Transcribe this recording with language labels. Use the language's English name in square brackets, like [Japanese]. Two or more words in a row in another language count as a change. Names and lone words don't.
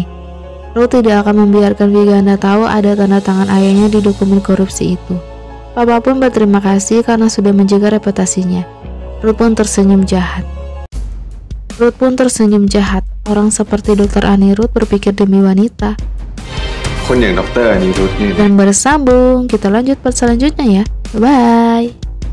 [Indonesian] Ruth tidak akan membiarkan Wiganda tahu ada tanda tangan ayahnya di dokumen korupsi itu. Pak Papung berterima kasih karena sudah menjaga reputasinya. Ruth pun tersenyum jahat. Orang seperti Dr. Anirudh berpikir demi wanita. [Thai] คนอย่างดร. Anirudh นี่นะ [Indonesian] Dan bersambung, kita lanjut part selanjutnya ya. Bye.